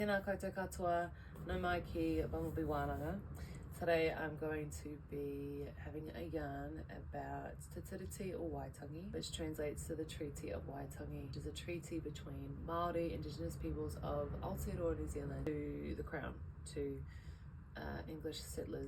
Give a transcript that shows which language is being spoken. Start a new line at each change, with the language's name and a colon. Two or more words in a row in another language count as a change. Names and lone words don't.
Māori: Tēnā koutou katoa, no mai ki bumblebee wānanga.
English: Today I'm going to be having a yarn about Te Tiriti O Waitangi, which translates to the Treaty of Waitangi, which is a treaty between Māori, Indigenous peoples of Aotearoa, New Zealand, to the Crown, to English settlers.